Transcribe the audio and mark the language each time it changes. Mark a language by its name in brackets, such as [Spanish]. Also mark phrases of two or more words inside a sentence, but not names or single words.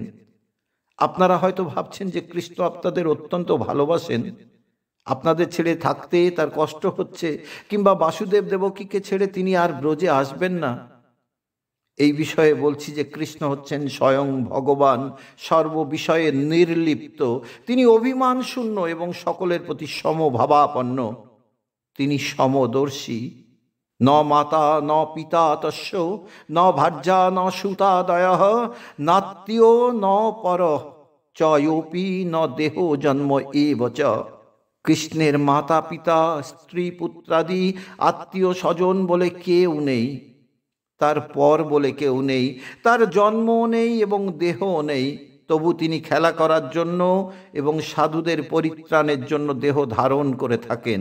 [Bangla] আপনারা হয়তো ভাবছেন যে কৃষ্ণ আপনাদের অত্যন্ত ভালোবাসেন, আপনাদের ছেড়ে থাকতে তার কষ্ট হচ্ছে, কিংবা বাসুদেব দেবকীকে ছেড়ে তিনি আর ব্রজে আসবেন না। এই বিষয়ে বলছি যে কৃষ্ণ হচ্ছেন স্বয়ং ভগবান, সর্ববিষয়ে নির্লিপ্ত। তিনি অভিমান শূন্য এবং সকলের প্রতি সমভাবাপন্ন। তিনি সমদর্শী। [Sanskrit] ন মাতা ন পিতা তস্য, ন ভার্যা ন সুতাদয়ঃ, নাত্মীয় ন পরঃ চয়োপি ন দেহ জন্ম এব চ। [Bangla] কৃষ্ণের মাতা পিতা স্ত্রী পুত্রাদি আত্মীয় স্বজন বলে কেউ নেই, তার পর বলে কেউ নেই, তার জন্মও নেই এবং দেহও নেই। তবু তিনি খেলা করার জন্য এবং সাধুদের পরিত্রাণের জন্য দেহ ধারণ করে থাকেন।